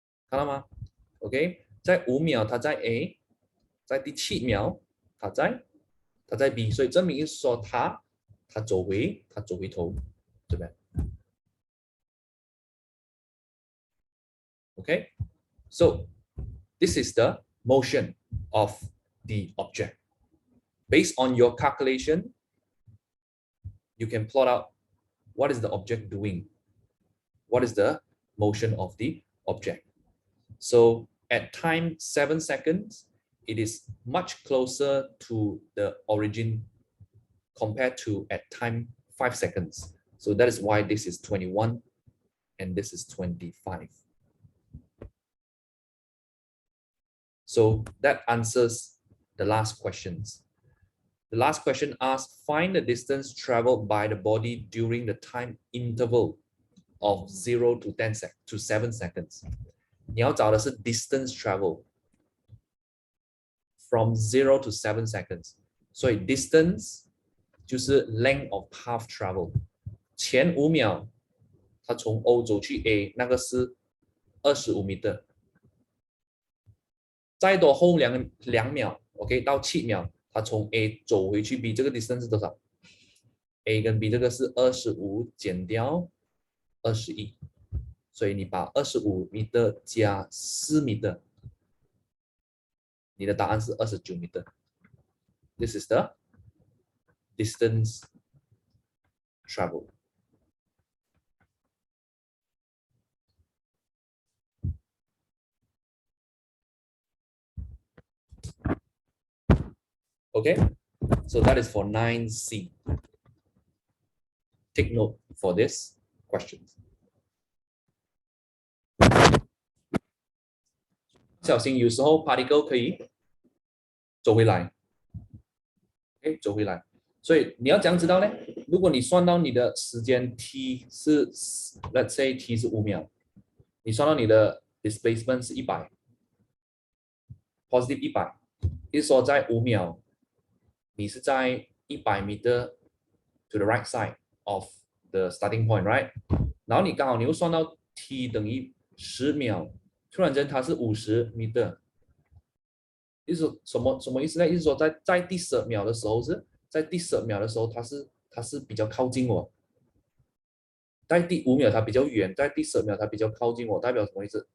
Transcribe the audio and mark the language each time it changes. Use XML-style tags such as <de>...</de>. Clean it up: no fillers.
<zh>看到吗 ？OK， 在5秒它在 A， 在第7秒它在 B， 所以证明是说它走回头这边 ，OK，</zh> <en>so this is the motion of the object. Based on your calculation, you can plot out what is the object doing, what is the motion of the object. So at time 7 seconds, it is much closer to the origin compared to at time 5 seconds. So that is why this is 21 and this is 25. So that answers the last questions. The last question asks, find the distance traveled by the body during the time interval of 0 to 7 seconds.</en> <zh>你要找的是</zh> <en>distance travel from 0 to 7 seconds.</en> <zh>所以</zh> <en>distance</en> <zh>就是</zh> <en>length of path travel.</en> <zh>前5秒它从 O 走去 A， 那个是25米的。再多后2秒 ，OK， 到7秒，它从 A 走回去 B， 这个 distance 是多少 ？A 跟 B 这个是25减掉21，所以你把25米的加4米的，你的答案是29米的。</zh> <en>This is the distance travel. Okay, so that is for 9C. Take note for this question.</en> <zh>小心，有时候 particle 可以走回来，走回来。所以你要怎样知道呢？如果你算到你的时间 t 是 ，</zh> <en>let's say</en> <zh>t 是5秒，你算到你的 displacement 是100 ，positive 100，意思说在5秒，你是在</zh> <en>100 meter to the right side of the starting point, right？</en> <zh>然后你刚好你又算到 t 等于10秒，突然间它是50 meter。意思什么意思呢？意思说在第12秒的时候在第12秒的时候，它是比较靠近我，在第5秒它比较远，在第12秒它比较靠近我，代表什么意思？</zh>